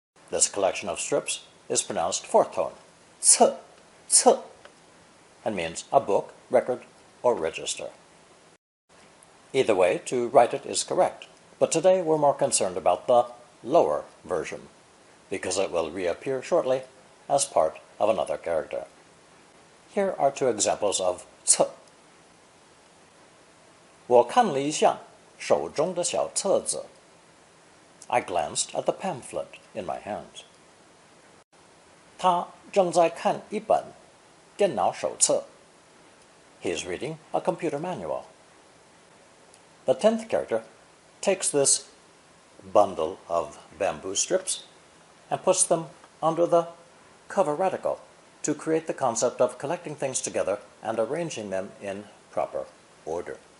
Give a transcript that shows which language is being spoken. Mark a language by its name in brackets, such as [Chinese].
[English] This collection of strips is pronounced fourth tone, 册, 册, and means a book, record, or register. Either way, to write it is correct, but today we're more concerned about the lower version, because it will reappear shortly as part of another character. Here are two examples of 册. [Chinese] 我看了一下手中的小册子. [English] I glanced at the pamphlet in my hands. [Chinese] 他正在看一本电脑手册. [English] He is reading a computer manual. The 10th character takes this bundle of bamboo strips and puts them under the cover radical to create the concept of collecting things together and arranging them in proper order.